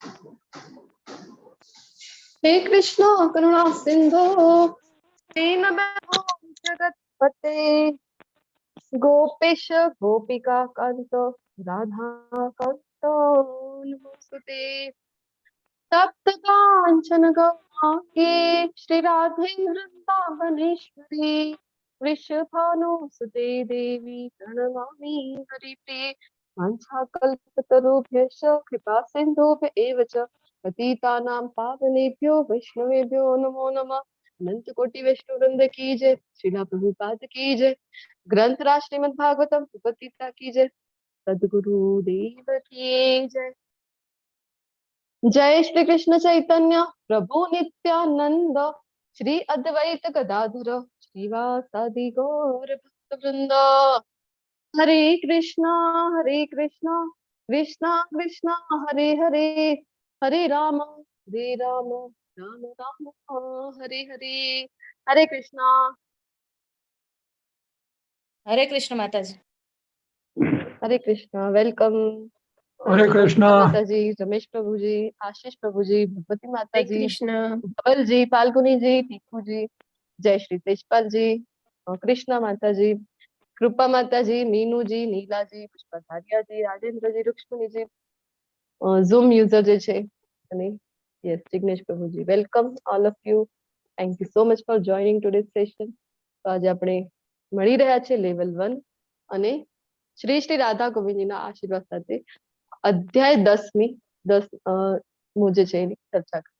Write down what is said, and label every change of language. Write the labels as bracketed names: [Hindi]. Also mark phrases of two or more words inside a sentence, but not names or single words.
[Sanskrit] हे कृष्ण करुणा सिंधो दीनबंधो जगतपते गोपेश गोपिका कांत राधा कांत नमोस्तुते. तप्त कांचन गौरांगे श्री राधे वृंदावनेश्वरी वृषभानुसुते देवी પ્रणमामि हरिप्रिये. वाञ्छाकल्पतरुभ्यश्च कृपा सिन्धुभ्य एव च पतितानां पावनेभ्यो वैष्णवेभ्यो नमो नमः. [Hindi] अनंत कोटि वैष्णव वृंद की जय. श्रीला प्रभुपाद की जय. ग्रंथराज श्रीमद् भागवतम सुपतिता की जय. सद्गुरु देव की जय. जय श्री कृष्ण चैतन्य प्रभु नित्यानंद श्री अद्वैत गदाधर श्रीवासादि गौर भक्त वृंद. हरे कृष्णा कृष्णा कृष्णा हरे हरे हरे राम राम राम हरे हरे. हरे कृष्णा. [Gujarati] હરે કૃષ્ણ માતાજી. [Hindi] हरे कृष्णा. वेलकम. हरे कृष्णा. माताजी, रमेश प्रभु जी, आशीष प्रभु जी, भगवती माता जी, કૃષ્ણ. बल जी, फाल्गुनी जी, टीकू जी, जय श्री तेजपाल जी, कृष्णा माता जी, कृपा माता जी, मीनू जी, नीला जी, पुष्पा धारिया जी, राजेंद्र जी, रुक्ष्मणी जी, [English] Zoom user [Gujarati] જે છે અને યસ જિગ્નેશ પ્રભુજી, [English] welcome all of you. Thank you so much for joining today's session. [Gujarati] તો આજે આપણે મળી રહ્યા છે લેવલ 1 અને શ્રી શ્રી રાધા ગોવિંદજીના આશીર્વાદ સાથે અધ્યાય 10મી 10 હું જે છે એની ચર્ચા કરવા.